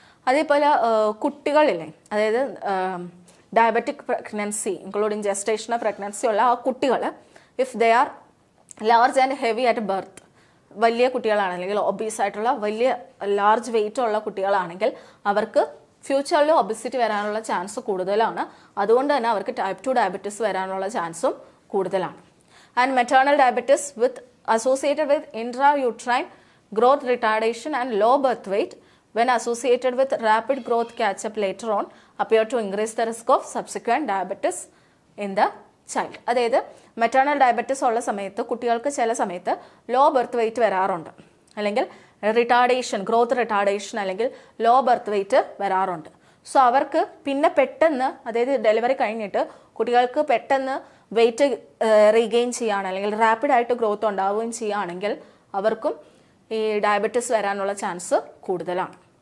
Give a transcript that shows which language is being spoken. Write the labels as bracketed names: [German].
[Malayalam] അതേപോലെ കുട്ടികളില്ലേ, അതായത് diabetic pregnancy including gestational pregnancy ഉള്ള ആ കുട്ടികൾ [English] if they are large and heavy at birth, [Malayalam] വലിയ കുട്ടികളാണ് അല്ലെങ്കിൽ ഒബീസ് ആയിട്ടുള്ള വലിയ ലാർജ് വെയിറ്റ് ഉള്ള കുട്ടികളാണെങ്കിൽ അവർക്ക് ഫ്യൂച്ചറിൽ ഒബിസിറ്റി വരാനുള്ള ചാൻസ് കൂടുതലാണ്. അതുകൊണ്ട് തന്നെ അവർക്ക് ടൈപ്പ് 2 ഡയബറ്റിസ് വരാനുള്ള ചാൻസും കൂടുതലാണ്. [English] And maternal diabetes with associated with intrauterine growth retardation and low birth weight when associated with rapid growth catch-up later on appear to increase the risk of subsequent diabetes in the child. [Malayalam] അതായത് maternal diabetes ഉള്ള സമയത്ത് കുട്ടികൾക്ക് ചില സമയത്ത് law birth wait വരാറുണ്ട്, അല്ലെങ്കിൽ retardation, growth retardation അല്ലെങ്കിൽ law birth wait വരാറുണ്ട്. സോ അവർക്ക് പിന്നെ പെട്ടെന്ന്, അതായത് ഡെലിവറി കഴിഞ്ഞിട്ട് കുട്ടികൾക്ക് പെട്ടെന്ന് വെയിറ്റ് റീഗെയിൻ ചെയ്യുകയാണ് അല്ലെങ്കിൽ റാപ്പിഡായിട്ട് ഗ്രോത്ത് ഉണ്ടാവുകയും ചെയ്യുകയാണെങ്കിൽ അവർക്കും ഈ ഡയബറ്റിസ് വരാനുള്ള ചാൻസ് കൂടുതലാണ്.